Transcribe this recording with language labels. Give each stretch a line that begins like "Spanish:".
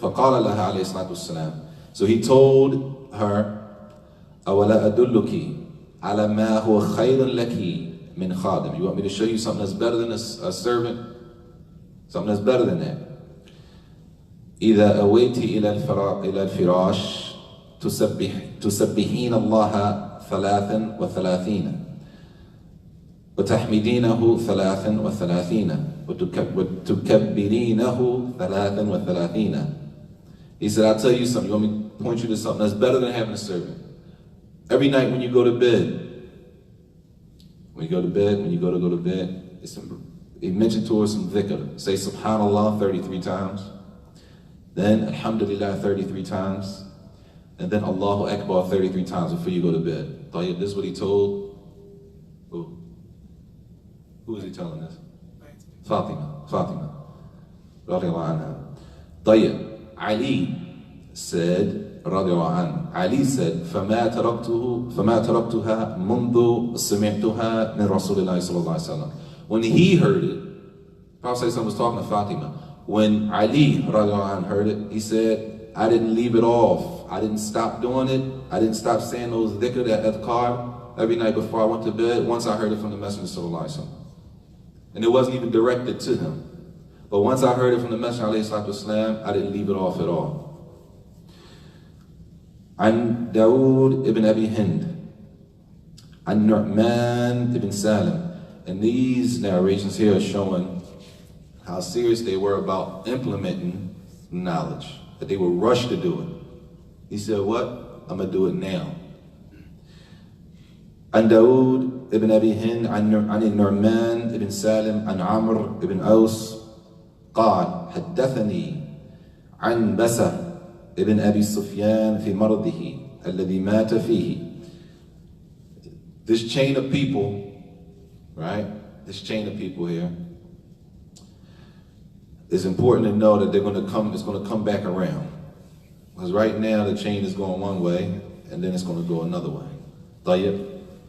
Arabic: فقال لها عليه الصلاة والسلام.
English: So he told her,
Arabic: أولا أدلك على ما هو خير لك من خادم.
English: You want me to show you something that's better than a servant? Something that's better than that.
Arabic: إذا أويت إلى الفراش تسبحين الله 33 وتحمدينه 33 وتكبرينه 33.
English: He said, I'll tell you something. You want me to point you to something that's better than having a servant? Every night when you go to bed, when you go to bed, he mentioned to us some dhikr. Say Subhanallah 33 times, then Alhamdulillah 33 times, and then Allahu Akbar 33 times before you go to bed. Tayyib, this is what he told. Who? Who is he telling this? Fatima. Radiallahu anha. Tayyib, Ali said, radiallahu anha, Ali said,
Arabic: فما تركتها منذ سمعتها من رسول الله صلى الله عليه وسلم.
English: When he heard it, Prophet was talking to Fatima. When Ali radiallahu anha heard it, he said, I didn't leave it off. I didn't stop doing it. I didn't stop saying those dhikr, that adhkar, every night before I went to bed, once I heard it from the Messenger sallallahu alaihi wasallam. And it wasn't even directed to him. But once I heard it from the Messenger alayhi salatu wasalam, I didn't leave it off at all.
Arabic: عن داود ibn Abi Hind, عن Nu'man ibn Salim.
English: And these narrations here are showing how serious they were about implementing knowledge, that they were rushed to do it. He said, what? I'm going to do it now.
Arabic: عن داود ibn Abi Hind عن النعمان ibn Salim عن عمرو ibn أوس قال حدثني عن بسة ابن أبي سفيان في مرضه الذي مات فيه.
English: This chain of people, right? This chain of people here, it's important to know that it's going to come back around. Because right now the chain is going one way and then it's going to go another way.
Arabic: طيب.